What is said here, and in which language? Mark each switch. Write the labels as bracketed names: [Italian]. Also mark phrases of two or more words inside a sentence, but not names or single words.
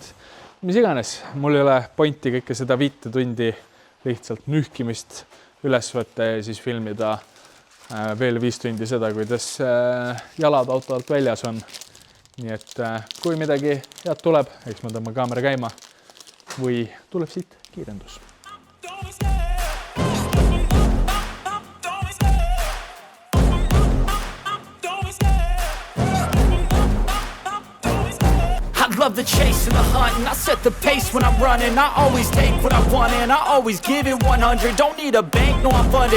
[Estonian] Mis iganes, mul ei ole pointi kõike seda 5 tundi lihtsalt nühkimist üles võtta ja siis filmida veel 5 tundi seda, kuidas jalad auto alt väljas on. Nii et kui midagi head tuleb, eks ma tõmba kaamera käima või tuleb siit kiirendus. [English] Love the chase and the hunt, and I set the pace when I'm running. I always take what I want and I always give it 100. Don't need a bank, no I'm funded.